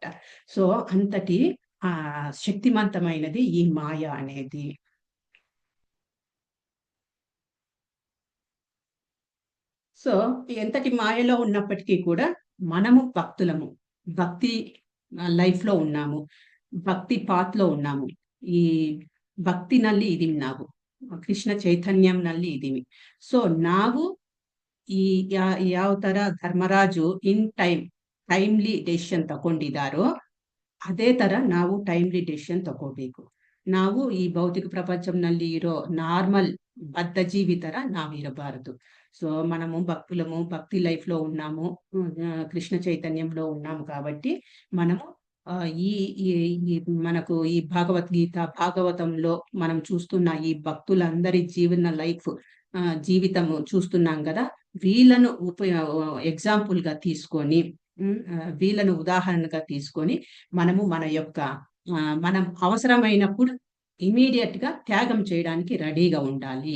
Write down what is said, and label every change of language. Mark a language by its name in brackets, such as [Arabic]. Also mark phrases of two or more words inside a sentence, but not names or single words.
[Telugu] సో అంతటి శక్తివంతమైనది ఈ మాయ అనేది. సో ఎంతటి మాయలో ఉన్నప్పటికీ కూడా మనము భక్తులము, భక్తి లైఫ్లో ఉన్నాము, భక్తి పాత్లో ఉన్నాము. [Kannada] ఈ ಭಕ್ತಿನಲ್ಲಿ ಇದೀವಿ ನಾವು, ಕೃಷ್ಣ ಚೈತನ್ಯಂನಲ್ಲಿ ಇದೀವಿ. ಸೊ ನಾವು ಈ ಯಾವ ತರ ಧರ್ಮರಾಜು [English] in timely decision [Kannada] ತಗೊಂಡಿದ್ದಾರೋ ಅದೇ ತರ ನಾವು [English] timely decision [Kannada] ತಗೋಬೇಕು. ನಾವು ಈ ಭೌತಿಕ ಪ್ರಪಂಚಂನಲ್ಲಿ ಇರೋ ನಾರ್ಮಲ್ ಬದ್ಧ ಜೀವಿ ತರ ನಾವು ಇರಬಾರದು. [Telugu] సో మనము భక్తులము, భక్తి లైఫ్ లో ఉన్నాము, కృష్ణ చైతన్యంలో ఉన్నాము కాబట్టి మనము ఈ మనకు ఈ భగవద్గీత భాగవతంలో మనం చూస్తున్న ఈ భక్తులందరి జీవన లైఫ్ జీవితము చూస్తున్నాం కదా, వీళ్ళను ఎగ్జాంపుల్ గా తీసుకొని, వీళ్ళను ఉదాహరణగా తీసుకొని మనము మన యొక్క మనం అవసరమైనప్పుడు ఇమీడియట్ గా త్యాగం చేయడానికి రెడీగా ఉండాలి.